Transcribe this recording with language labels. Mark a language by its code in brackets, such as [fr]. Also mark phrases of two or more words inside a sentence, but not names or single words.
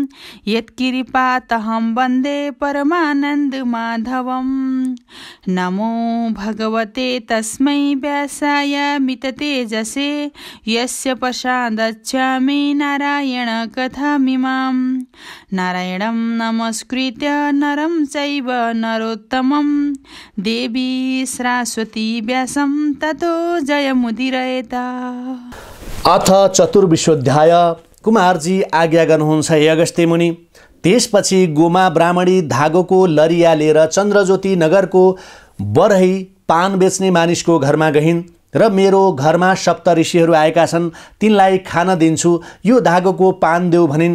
[sa] यत्कृपातहं वन्दे परमानन्दमाधवम् नमो भगवते तस्मै व्यासाय मिततेजसे यस्य प्रसादच्छामि नारायण कथामिमां नारायणं नमस्कृत्य नरं चैव नरोत्तमं देवी सरस्वती व्यासं ततो जयमुदीरयेत्। अथ चतुर्विशोऽध्याय। [ne] कुमारजी आज्ञा गर्नुहुन्छ हे अगस्त्य मुनि। त्यसपछि गोमा ब्राह्मणी धागोको लरिया लिएर चन्द्रज्योति नगरको बरही पान बेच्ने मानिसको घरमा गइन् र मेरो घरमा सप्त ऋषिहरू आएका छन्, तिनलाई खान दिन्छु, यो धागोको पान देऊ भनिन्।